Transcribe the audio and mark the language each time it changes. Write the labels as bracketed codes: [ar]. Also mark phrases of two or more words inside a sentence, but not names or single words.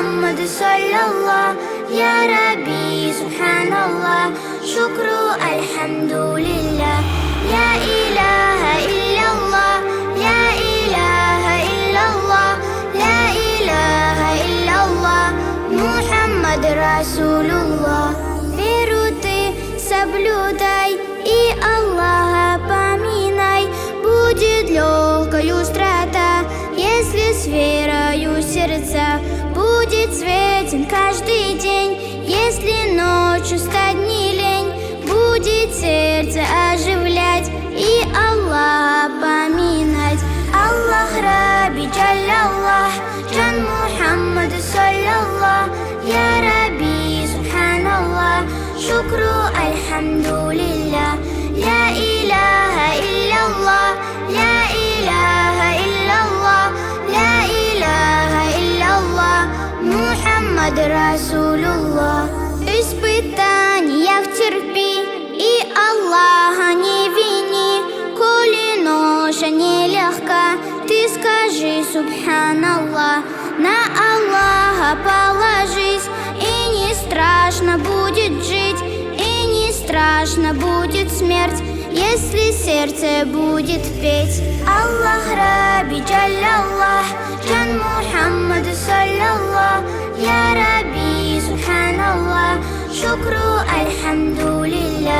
[ar] محمد صلى الله يا ربي سبحان الله شكر الحمد لله لا إله إلا الله لا إله إلا الله لا إله إلا الله محمد رسول الله [ru] веру ты соблюдай и Аллаха поминай, будет легкою страта, если с верою сердца. Будет светен каждый день, если ночью стать не лень. Будет сердце оживлять и Аллаха поминать. [ar] الله ربي جل الله، جان محمد صلى الله، يا ربي سبحان الله، شكرا الحمد لله. لا إله إلا الله لا إله إلا الله لا إله إلا الله محمد رسول الله. [ru] Испытаниях терпи и Аллаха не вини, коли ноша нелегка, ты скажи Субханаллах. На Аллаха положись, и не страшно будет жить, и не страшно будет смерть, если сердце будет петь. [ar] الله ربي جل الله، جان محمد صلى الله، يا ربي سبحان الله، شكرا الحمد لله.